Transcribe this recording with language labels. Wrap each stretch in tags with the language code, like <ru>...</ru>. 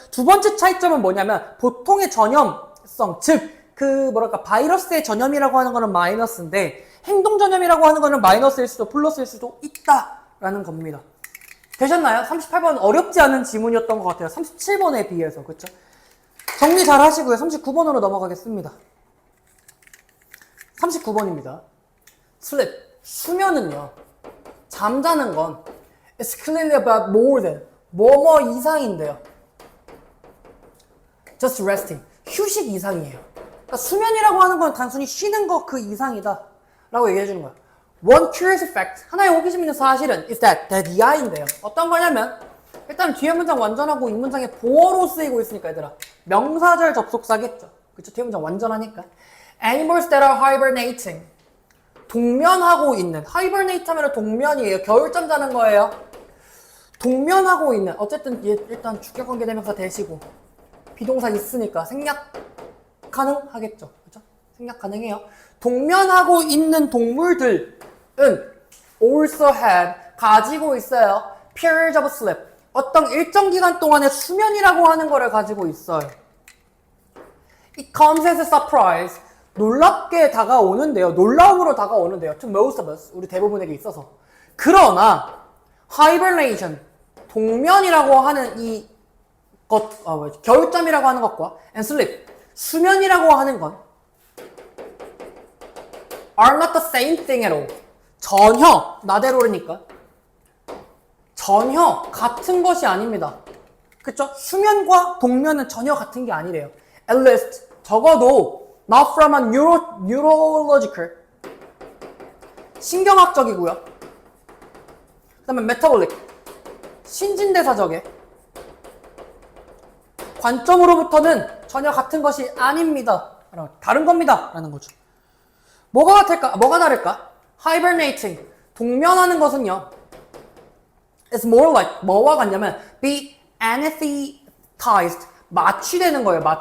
<ko>두 번째 차이점은 뭐냐면 보통의 전염성, 즉 바이러스의 전염이라고 하는 거는 마이너스인데 행동 전염이라고 하는 거는 마이너스일 수도 플러스일 수도 있다라는 겁니다. 되셨나요? 38번 어렵지 않은 지문이었던 것 같아요. 37번에 비해서. 그렇죠? 정리 잘 하시고요. 39번으로 넘어가겠습니다. 39번입니다.</ko> <en>sleep,</en> <ko>수면은요, 잠자는 건</ko> <en>it's clearly about more than,</en> <ko>뭐뭐 이상인데요.</ko> <en>just resting,</en> <ko>휴식 이상이에요. 그러니까 수면이라고 하는 건 단순히 쉬는 거 그 이상이다 라고 얘기해 주는 거야.</ko> <en>One curious fact,</en> <ko>하나의 호기심 있는 사실은</ko> <en>is that</en> <ko>이하인데요. 어떤 거냐면 일단 뒤에 문장 완전하고 이 문장에 보어로 쓰이고 있으니까 얘들아 명사절 접속사겠죠. 그쵸? 뒤에 문장 완전하니까.</ko> <en>Animals that are hibernating,</en> <ko>동면하고 있는, hibernate 하면 동면이에요. 겨울잠 자는 거예요. 동면하고 있는, 어쨌든 일단 주격관계 대명사 대시고 비동사 있으니까 생략 가능하겠죠. 그렇죠? 생략 가능해요. 동면하고 있는 동물들은</ko> <en>also have,</en> <ko>가지고 있어요.</ko> <en>periods of sleep,</en> <ko>어떤 일정 기간 동안의 수면이라고 하는 거를 가지고 있어요.</ko> <en>It comes as a surprise,</en> <ko>놀랍게 다가오는데요. 놀라움으로 다가오는데요.</ko> <en>To most of us,</en> <ko>우리 대부분에게 있어서. 그러나 hibernation, 동면이라고 하는 이 것, 겨울잠이라고 하는 것과 and sleep, 수면이라고 하는 건</ko> <en>are not the same thing at all.</en> <ko>전혀, 나대로니까 전혀 같은 것이 아닙니다. 그쵸? 수면과 동면은 전혀 같은 게 아니래요.</ko> <en>At least,</en> <ko>적어도</ko> <en>not from a neurological,</en> <ko>신경학적이고요. 그 다음에 metabolic, 신진대사적의 관점으로부터는 전혀 같은 것이 아닙니다. 다른 겁니다. 라는 거죠. 뭐가 다를까?</ko> <en>Hibernating,</en> <ko>동면하는 것은요,</ko> <en>it's more like,</en> <ko>뭐와 같냐면</ko> <en>be anesthetized,</en> <ko>마취되는 거예요.</ko>